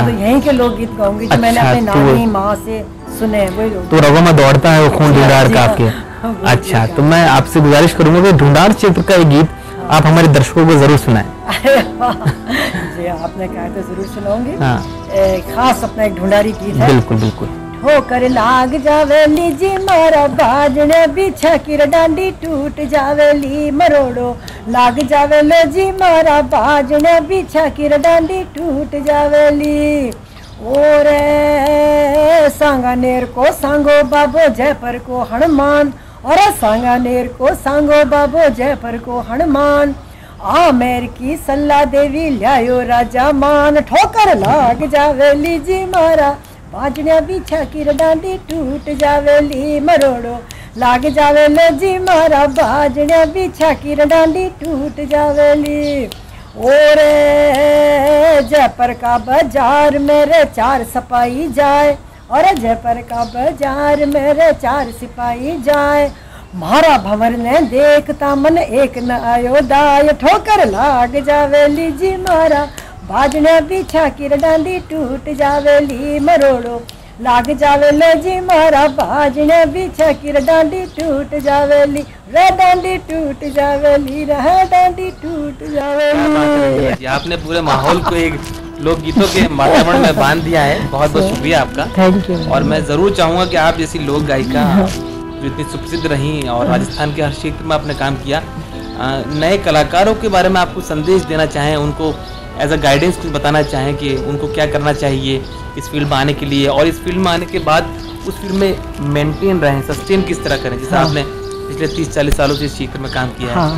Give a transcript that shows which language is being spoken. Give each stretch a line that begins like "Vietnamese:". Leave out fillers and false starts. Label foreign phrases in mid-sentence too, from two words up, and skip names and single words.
Hindi: तो यहीं के लोकगीत गाऊंगी जो मैंने अपने नानी माँ से सुने, वही लोग। तो रगों में दौड़ता है वो खून ढूंढाड़ का आपके। अच्छा, तो मैं आपसे गुजारिश करूंगा कि ढूंढाड़ क्षेत्र का एक गीत आप हमारे दर्शकों को जरूर सुनाएं। जी, आपने कहा तो जरूर सुनाऊंगी। खास अपना एक ढूंढारी गीत है। बिल्कुल बिल्कुल।
Marwari: ठोकर लाग जावेली जी मारा बाजने बिछा किर डांडी टूट जावेली, मरोड़ो लाग जावेलो जी मारा बाजने बिछा किर डांडी टूट जावेली। और सांगानेर को सांगो बाबो जयपर को हनुमान, और सांगानेर को सांगो बाबो जयपर को हनुमान, आमेर की सल्ला देवी ल्यायो राजा मान, ठोकर लाग जावेली जी मारा बाजने बिछा किर डांडी टूट जावेली, मरोड़ो लाग जावेलो जी मारा बाजने बिछा किर डांडी टूट जावेली। और जयपर का बाजार मेरे 4 सिपाही जाए, और जयपर का बाजार मेरे 4 सिपाही जाए, मारा भंवर ने देखता मन एक न आयो दाय, ठोकर लाग जावेली जी मारा बाजने बिछा किर डांडी टूट जावेली, मरोड़ो लाग जावेलो जी मारा बाजने बिछा किर डांडी टूट जावेली, रे डांडी टूट जावेली, रे डांडी टूट जावेली।
Hindi: आपने पूरे माहौल को एक लोक गीतों के वातावरण में बांध दिया है। बहुत बहुत शुक्रिया आपका।
English: thank you.
Hindi: और मैं जरूर चाहूंगा कि आप जैसी लोक गायिका जो इतनी सुप्रसिद्ध रहीं और राजस्थान के हर क्षेत्र में आपने काम किया, नए कलाकारों के बारे में आप कुछ संदेश देना चाहें, उनको
English: as a guidance
Hindi: कुछ बताना चाहें कि उनको क्या करना चाहिए इस फील्ड में आने के लिए, और इस फील्ड में आने के बाद उस फील्ड में मेंटेन रहें, सस्टेन किस तरह करें, जैसे आपने पिछले 30-40 सालों से इस क्षेत्र में काम किया है।